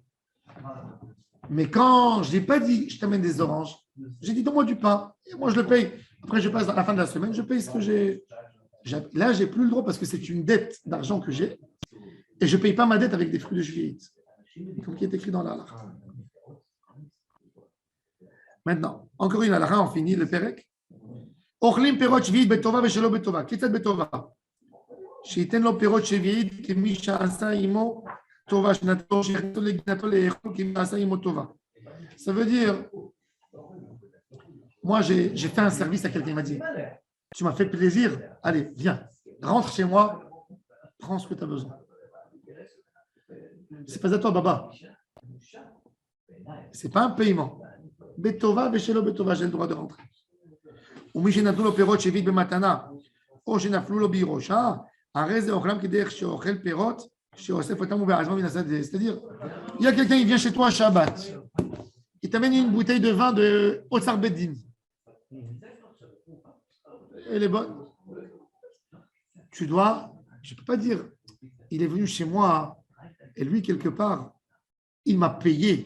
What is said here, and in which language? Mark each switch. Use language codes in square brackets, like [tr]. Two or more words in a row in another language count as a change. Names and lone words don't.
[fr] Mais quand je n'ai pas dit je t'amène des oranges, j'ai dit donne-moi du pain, et moi je le paye. Après je passe à la fin de la semaine, je paye ce que j'ai. Là, je n'ai plus le droit parce que c'est une dette d'argent que j'ai, et je ne paye pas ma dette avec des fruits de shvi'it, comme qui est écrit dans la halakha. Maintenant, encore une halakha, on finit le perek. [he] אוכלים פירות שביעית בטובה ושלא בטובה. כיצד בטובה? שייתן לו פירות שביעית כמי שעשה עמו טובה, שנתנו שיחתו לגנתו לאכול כמי שעשה עמו טובה. [fr] Ça veut dire, moi j'ai fait un service à quelqu'un, il m'a dit, tu m'as fait plaisir, allez, viens, rentre chez moi, prends ce que tu as besoin. C'est pas à toi, Baba. C'est pas un paiement. [he] בטובה ושלא בטובה, [fr] j'ai le droit de rentrer. [he] ומי שנתנו לו פירות שביעית במתנה, או שנפלו לו בירושה, הרי זה אוכלם כדרך שאוכל פירות, שאוסף אותם ובעזמם מן השדה. [fr] C'est-à-dire, il y a quelqu'un qui vient chez toi à Shabbat, il t'amène une bouteille de vin de [he] אוצר בית דין. [fr] Elle est bonne. Tu dois, je ne peux pas dire, il est venu chez moi et lui, quelque part, il m'a payé.